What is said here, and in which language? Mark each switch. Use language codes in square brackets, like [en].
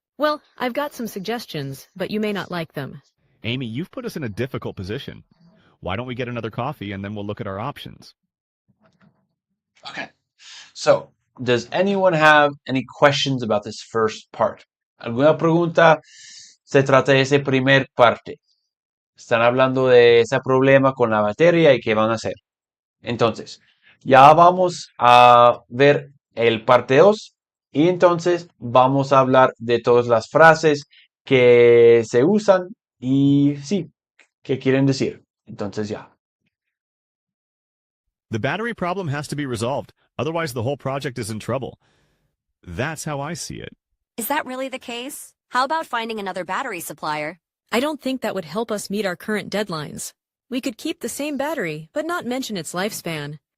[en] Well, I've got some suggestions, but you may not like them. Amy, you've put us in a difficult position. Why don't we get another coffee and then we'll look at our options? Okay. So, does anyone have any questions about this first part? [es] ¿Alguna pregunta? Se trata de ese primer parte. Están hablando de ese problema con la batería y qué van a hacer. Entonces, ya vamos a ver el parte 2 y entonces vamos a hablar de todas las frases que se usan y sí, que quieren decir. Entonces ya. [en] The battery problem has to be resolved, otherwise the whole project is in trouble. That's how I see it. Is that really the case? How about finding another battery supplier? I don't think that would help us meet our current deadlines. We could keep the same battery, but not mention its lifespan.